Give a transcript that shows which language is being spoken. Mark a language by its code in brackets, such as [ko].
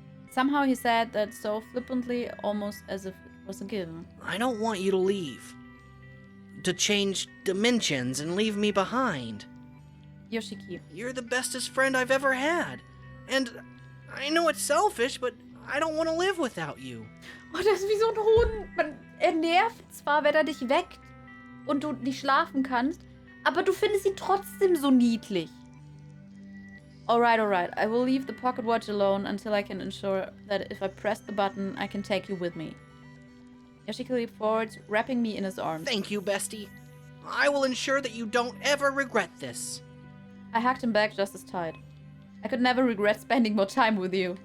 [en] Somehow he said that so flippantly, almost as if it was a given. I don't want you to leave. To change dimensions and leave me behind. Yoshiki. You're the bestest friend I've ever had. And I know it's selfish, but I don't want to live without you. [de] Oh, das ist wie so ein Hund. Er nervt zwar, wenn er dich weckt und du nicht schlafen kannst, aber du findest ihn trotzdem so niedlich. [en] Alright. I will leave the pocket watch alone until I can ensure that if I press the button, I can take you with me. Yoshiki leaped forwards, wrapping me in his arms. Thank you, bestie. I will ensure that you don't ever regret this. I hugged him back just as tight. I could never regret spending more time with you.